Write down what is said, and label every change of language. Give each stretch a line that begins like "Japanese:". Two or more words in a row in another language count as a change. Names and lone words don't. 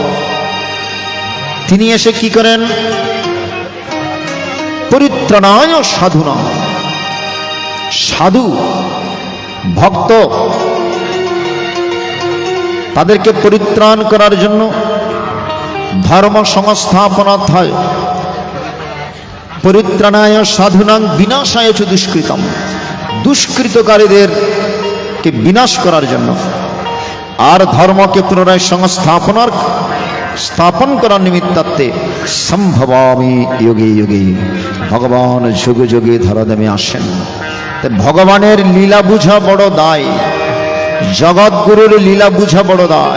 Bangla: তিনি এসে কি করেন?
Sanskrit: পরিত্রাণায় সাধুনা,
Bangla: সাধু ভক্ত তাদেরকে পরিত্রাণ করার জন্য
Sanskrit: ধর্ম সংস্থাপনার্থায় পরিত্রাণায় সাধুনাং বিনাশায় চ দুষ্কৃতম,
Bangla: দুষ্কৃতকারীদেরকে বিনাশ করার জন্য আর ধর্মকে পুনরায় স্থাপন করার নিমিত্তার্থে
Sanskrit: সম্ভবামি যোগে যোগে,
Bangla: ভগবান যুগে যুগে ধরাধামে আসেন। তাই ভগবানের লীলা বুঝা বড় দায়, জগৎগুরুর লীলা বুঝা বড় দায়।